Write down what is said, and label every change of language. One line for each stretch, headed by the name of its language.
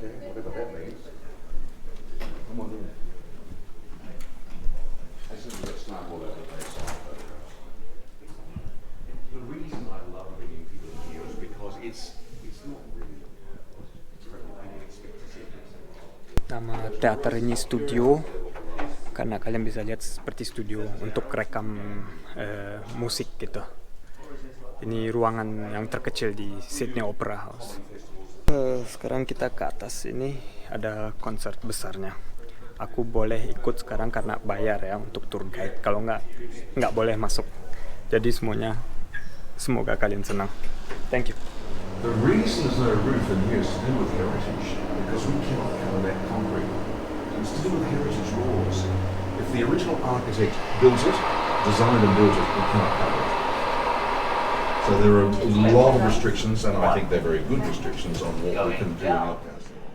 English: Okay, whatever that means. Come on in. This is a snap all over the place. The reason I love bringing people in here is because it's not really
Indonesian: Nama teater ini studio, karena kalian bisa lihat seperti studio untuk rekam musik gitu. Ini ruangan yang terkecil di Sydney Opera House. Sekarang kita ke atas, ini ada konser besarnya. Aku boleh ikut sekarang karena bayar ya untuk tour guide. Kalau nggak boleh masuk. Jadi semoga kalian senang.
English: Thank you. The reason there's no roof in here is to do with heritage, because we cannot cover that concrete. It's to do with heritage laws. If the original architect built it, designed and built it, we cannot cover it. So there are a lot of restrictions, and I think they're very good restrictions on what we can do in Newcastle.